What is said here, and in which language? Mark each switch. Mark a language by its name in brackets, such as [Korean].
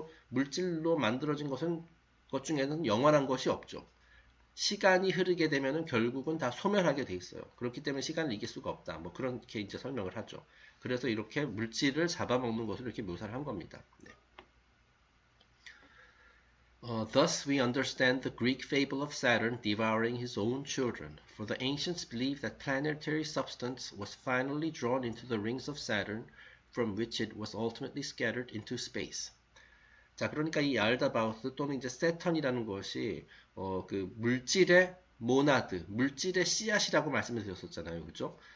[Korean] 물질로 만들어진 것 중에는 영원한 것이 없죠. 시간이 흐르게 되면은 결국은 다 소멸하게 돼 있어요. 그렇기 때문에 시간을 이길 수가 없다. 뭐 그렇게 이제 설명을 하죠. 그래서 이렇게 물질을 잡아먹는 것을 이렇게 묘사를 한 겁니다. 네. [English] Thus we understand the Greek fable of Saturn devouring his own children, for the ancients believed that planetary substance was finally drawn into the rings of Saturn, from which it was ultimately scattered into space. [Korean] 자, 그러니까 이 얄다바우스 또는 이제 세턴이라는 것이 그 물질의 모나드, 물질의 씨앗이라고 말씀을 드렸었잖아요. 그죠?